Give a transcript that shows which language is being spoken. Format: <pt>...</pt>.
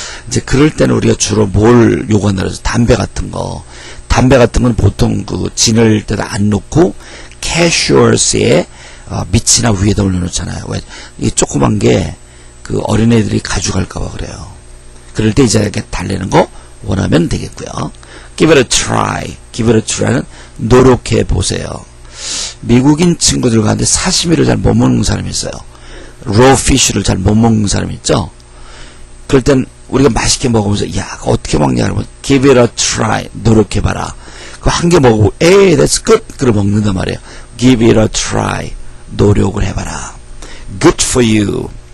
<ko>이제 그럴 때는 우리가 주로 뭘 요구한다 그래서 담배 같은 거. 담배 같은 건 보통 그 진열 때다 안 놓고 캐셔스에 밑이나 위에다 올려놓잖아요. 왜? 이 조그만 게 그 어린애들이 가져갈까봐 그래요. 그럴 때 이제 이렇게 달래는 거 원하면 되겠고요.</ko> <en>Give it a try. Give it a try</en> <ko>는 노력해 보세요. 미국인 친구들 가운데 사시미를 잘 못 먹는 사람이 있어요. raw fish를 잘 못 먹는 사람이 있죠. 그럴 땐 우리가 맛있게 먹으면서 야 어떻게 먹냐 그러면</ko> <en>give it a try.</en> <ko>노력해봐라. 그 한 개 먹고 에이</ko> <en>that's good.</en> <ko>그걸 먹는단 말이에요.</ko> <en>give it a try.</en> <ko>노력을 해봐라.</ko> <en>good for you.</en>